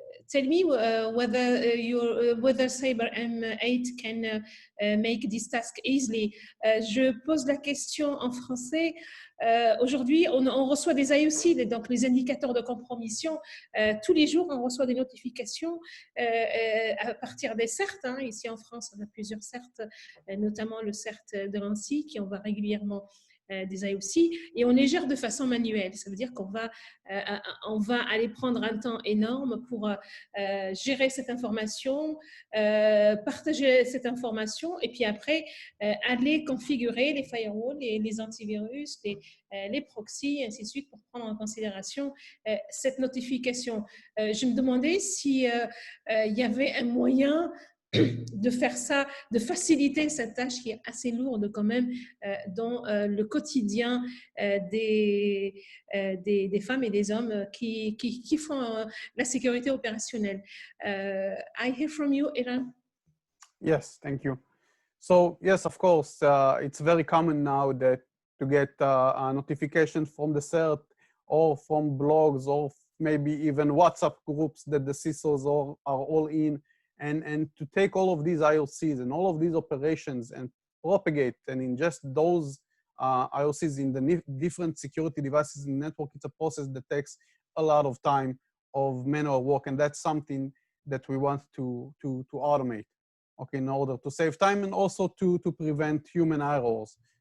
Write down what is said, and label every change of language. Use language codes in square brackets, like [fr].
[en] Tell me whether Cyber M8 can make this task easily. [fr] Je pose la question en français. Aujourd'hui, on reçoit des IOC, donc les indicateurs de compromission. Tous les jours, on reçoit des notifications à partir des CERT. Hein. Ici en France, on a plusieurs CERT, notamment le CERT de l'ANSSI qui envoie régulièrement des IOC, et on les gère de façon manuelle. Ça veut dire qu'on va aller prendre un temps énorme pour gérer cette information, partager cette information, et puis après aller configurer les firewalls, les antivirus, les proxys, et ainsi de suite, pour prendre en considération cette notification. Je me demandais si il y avait un moyen de faire ça, de faciliter cette tâche qui est assez lourde quand même dans le quotidien des femmes et des hommes qui font la sécurité opérationnelle. [en] I hear from you, Eran. Yes, thank you. So yes, of course, it's very common now that to get a notification from the CERT or from blogs or maybe even WhatsApp groups that the CISOs are all in, and to take all of these IOCs and all of these operations and propagate and ingest those IOCs in the different security devices in the network, it's a process that takes a lot of time of manual work, and that's something that we want to automate, okay, in order to save time and also to prevent human errors.